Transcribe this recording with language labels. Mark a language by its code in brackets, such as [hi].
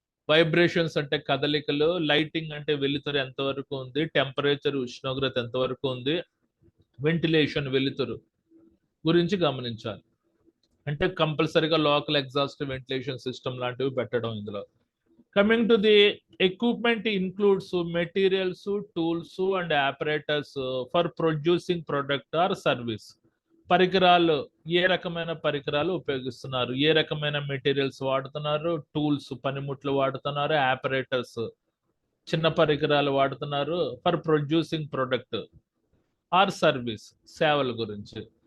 [te] Vibrations అంటే కదలికలు, lighting అంటే వెలుతురు ఎంతవరకు ఉంది, టెంపరేచర్ ఉష్ణోగ్రత ఎంతవరకు ఉంది, వెంటిలేషన్ వెలుతురు గురించి గమనించాలి. అంటే కంపల్సరీగా లోకల్ ఎగ్జాస్ట్ వెంటిలేషన్ సిస్టమ్ లాంటివి పెట్టడం ఇందులో. [en] Coming to the equipment includes materials, tools and apparatus for producing product or service. [te] పరికరాలు ఏ రకమైన పరికరాలు ఉపయోగిస్తున్నారు, ఏ రకమైన మెటీరియల్స్ వాడుతున్నారు, టూల్స్ పనిముట్లు వాడుతున్నారు, ఆపరేటర్స్ చిన్న పరికరాలు వాడుతున్నారు [en] for producing product or service [te] సేవల గురించి.